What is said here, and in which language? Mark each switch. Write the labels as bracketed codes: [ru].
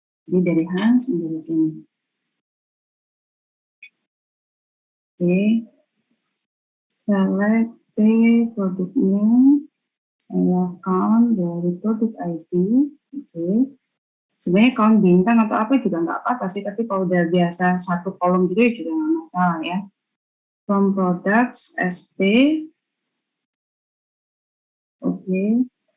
[id] Ini dari Hans, ini dari Kenny. Oke. [en] Select the product name. [id] Saya count dari product ID. Oke. Sebenarnya count bintang atau apa juga nggak apa-apa sih, tapi kalau udah biasa satu kolom gitu juga nggak masalah ya. [en] From products SP. [id] Oke.